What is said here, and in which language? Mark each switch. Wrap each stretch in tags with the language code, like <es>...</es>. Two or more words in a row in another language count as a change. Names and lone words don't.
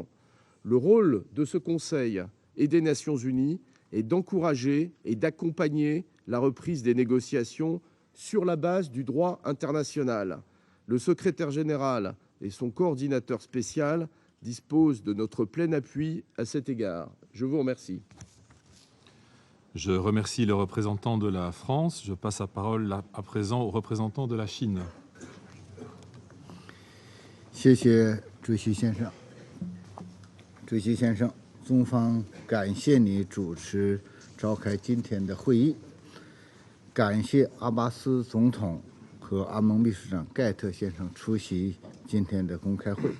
<fr>Le rôle de ce Conseil et des Nations Unies est d'encourager et d'accompagner la reprise des négociations sur la base du droit international. Le secrétaire général et son coordinateur spécial disposent de notre plein appui à cet égard. Je vous remercie. Je remercie le représentant de la France. Je passe la parole à présent au représentant de la Chine.</fr> <zh>谢谢主席先生。主席先生，中方感谢你主持召开今天的会议，感谢阿巴斯总统和阿盟秘书长盖特先生出席今天的公开会。</zh>